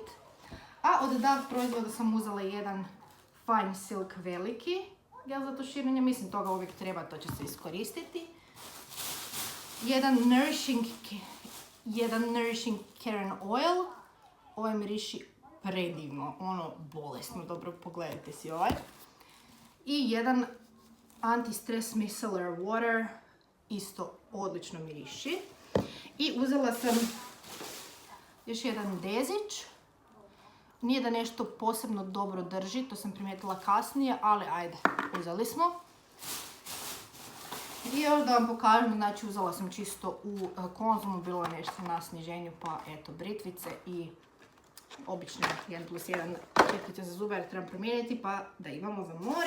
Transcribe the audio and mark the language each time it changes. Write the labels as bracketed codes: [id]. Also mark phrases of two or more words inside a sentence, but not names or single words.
[hr] A od Dav proizvoda sam uzela jedan Fine Silk veliki gel za tuširanje. Mislim toga uvijek treba, to će se iskoristiti. Jedan Nourishing Karen Oil. Ovaj miriši predivno, ono bolesno, dobro pogledajte si ovaj. I jedan [en] anti-stress micellar water, [hr] isto odlično miriši. I uzela sam još jedan dezić. Nije da nešto posebno dobro drži, to sam primijetila kasnije, ali ajde, uzeli smo. I još da vam pokažem, znači uzela sam čisto u Konzumu, bilo je nešto na sniženju, pa eto, britvice i obične 1+1 četkice za zube, jer trebam promijeniti, pa da imamo za more.